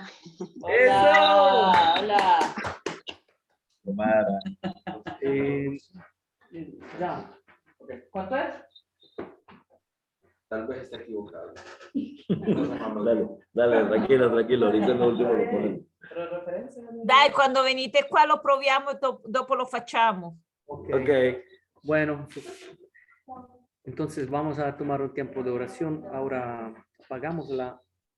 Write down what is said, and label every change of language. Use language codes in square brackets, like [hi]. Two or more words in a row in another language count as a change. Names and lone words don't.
[es] Hola, hola. Tomara. Ya. ¿Cuánto es? Tal vez esté equivocado. Dale, tranquilo. Ahorita es lo último que ponemos. Pero referencia. [it] dai, quando venite qua lo proviamo e dopo lo facciamo. [es] Ok. Ok. Bueno, entonces vamos a tomar un tiempo de oración. Ahora apagamos la